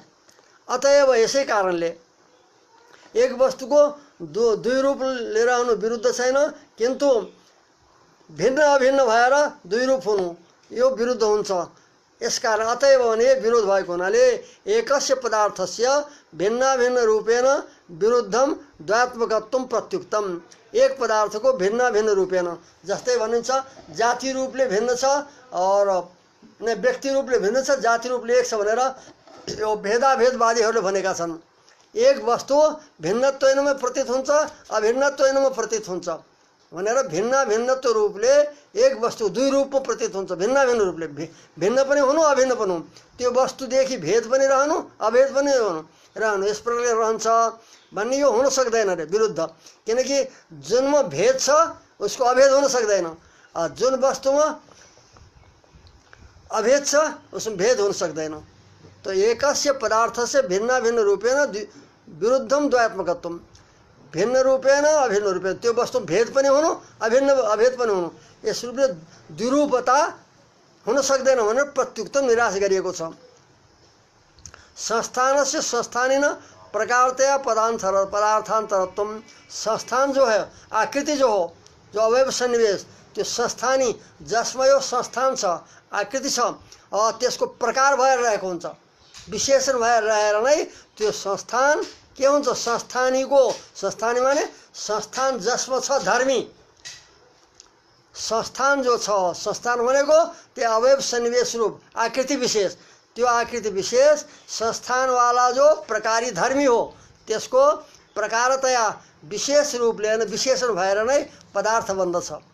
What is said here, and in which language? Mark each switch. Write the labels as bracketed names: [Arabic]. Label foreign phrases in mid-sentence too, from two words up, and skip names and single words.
[Nepali] अतएव यसै कारणले एक वस्तुको दुई रूप लिएर आउनु विरुद्ध छैन, किन्तु भिन्न अभिन्न भएर दुई रूप हुनु यो विरुद्ध हुन्छ। यसकारण अतएव भने विरोध भएको हुनाले [Sanskrit] एकस्य पदार्थस्य भिन्न भिन्न रूपेण विरुद्धम द्वैत्मकत्वम प्रत्युक्तम, [Nepali] एक पदार्थको भिन्न भिन्न रूपेण, जस्तै भनिन्छ जाति रूपले भिन्न छ और व्यक्ति रूपले भिन्न छ, जाति रूपले एक छ भनेर यो भेदाभेदवादीहरूले भनेका छन्। एक वस्तु भिन्नत्वमा प्रतीत हुन्छ अभिन्नत्वमा प्रतीत हुन्छ भनेर भिन्न भिन्नत्व रूपले एक वस्तु दुई रूपमा प्रतीत हुन्छ, भिन्न भिन्न रूपले भिन्न पनि हुनु अभिन्न पनि हुनु, त्यो वस्तुदेखि भेद पनि रहनु अभेद पनि रहनु यस प्रकारले रहन्छ भन्ने यो हुन सक्दैन रे, विरुद्ध। किनकि जुनमा भेद छ उसको अभेद हुन सक्दैन, जुन वस्तुमा अभेद छ उसमा भेद हुन सक्दैन। [Sanskrit] तो एकस्य पदार्थस्य भिन्न भिन्न रूपेण विरुद्धम द्वैत्मकत्वम, भिन्न रूपेण अभिन्न रूपेण, [Nepali] त्यो वस्तु भेद पनि हुनु अभिन्न अभेद पनि हुनु, यस रूपले द्विरूपता हुन सक्दैन भनेर प्रत्युक्तम निराश गरिएको छ। [Sanskrit] संस्थानस्य संस्थानिन प्रकारतया पदार्थान्तरत्वम, [Nepali] संस्थान जो है आकृति जो हो जो अवयव सन्निवेश त्यो संस्थानी जसमा यो संस्थान छ आकृति छ त्यसको प्रकार भएर रहेको हुन्छ, विशेषण भएर रहेर नै त्यो संस्थान के हुन्छ? संस्थानीको, संस्थानी माने संस्थान जसमा छ धर्मी, संस्थान जो छ, संस्थान भनेको त्यो अवयव सन्निवेश रूप आकृति विशेष, त्यो आकृति विशेष संस्थानवाला जो प्रकारी धर्मी हो त्यसको प्रकारतया विशेष रूपले नै विशेषण भएर नै पदार्थ बन्दछ।